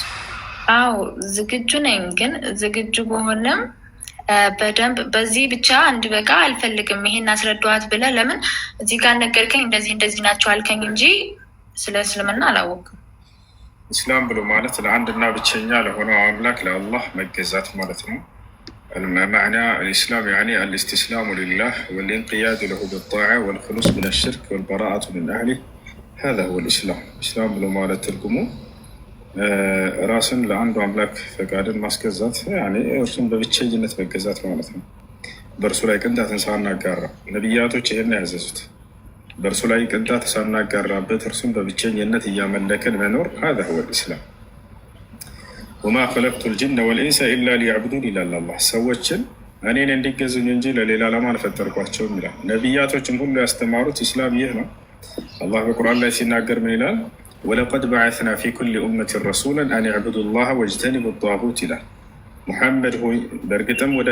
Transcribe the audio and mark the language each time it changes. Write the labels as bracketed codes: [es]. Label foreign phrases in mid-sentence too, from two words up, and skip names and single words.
[am] አዎ ዝግጁ ነኝ። ግን ዝግጁ በሆነም በደንብ በዚህ ብቻ አንድ በቃ አልፈልግም ይሄን አስረዳዋት ብለህ ለምን እዚህ ጋር ነገርከኝ እንደዚህ ናቸው አልከኝ እንጂ ስለ እስልምና አላወቅም። ኢስላም ብሎ ማለት ለአንድና ብቸኛ ለሆነው አምላክ ለአላህ መገዛት ማለት ነው። [ar] معنى الإسلام يعني الاستسلام لله والانقياد له بالطاعة والخلوص من الشرك والبراءة من أهله. هذا هو الإسلام. إسلام [am] ብሎ ማለት ትርጉሙ ራስን ለአንዱ አምላክ ፈቃድን ማስገዛት ያኔ እርሱን በብቸኝነት መገዛት ማለት ነው። በእርሱ ላይ ቅንጣትን ሳናጋራ ነቢያቶች ይህን ያዘዙት በእርሱ ላይ ቅንጣት ሳናጋራበት እርሱን በብቸኝነት እያመለክን መኖር [ar] هذا هو الإسلام. وما خلقت الجن والإنس إلا ليعبدون [am] ይላል አላህ። ሰዎችን እኔን እንዲገዙኝ እንጂ ለሌላ ዓላማ አልፈጠርኳቸውም ይላል። ነቢያቶችን ሁሉ ያስተማሩት ኢስላም ይህ ነው። አላህ በቁርአን ላይ ሲናገር ምን ይላል? [ar] ولقد بعثنا في كل أمة رسولا أن اعبدوا الله واجتنبوا الطاغوت [am] ይላል። ሙሐመድ ሆይ በእርግጥም ወደ